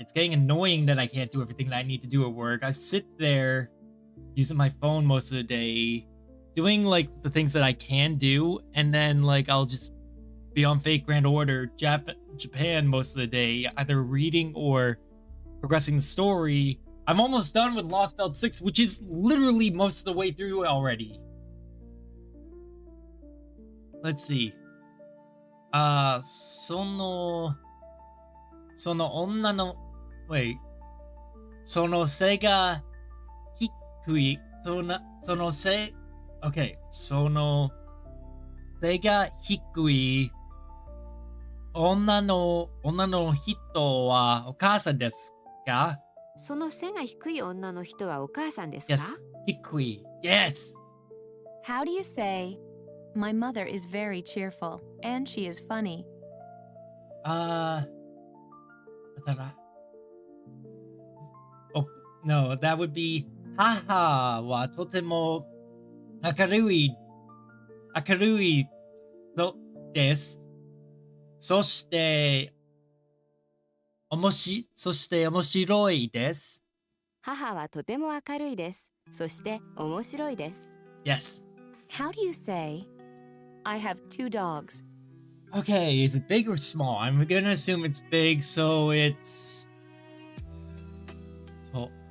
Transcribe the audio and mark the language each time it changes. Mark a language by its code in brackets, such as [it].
[en] It's getting annoying that I can't do everything that I need to do at work. I sit there using my phone most of the day, doing like the things that I can do, and then like I'll just be on Fate Grand Order Japan most of the day, either reading or progressing the story. I'm almost done with Lost Belt 6, which is literally most of the way through already. Let's see. [ja] その女の wait その背が低いその背 okay その背が低い女の人はお母さんですか？その背が低い女の人はお母さんですか？ [en] Yes 低い Yes. How do you say, my mother is very cheerful and she is funny? Oh, no, that would be [ja] 母はとても明るいのです。そして面白いです。母はとても明るいです。そして面白いです。 [en] Yes. How do you say, I have 2 dogs? Okay, is it big or small? I'm gonna assume it's big, so it's... So...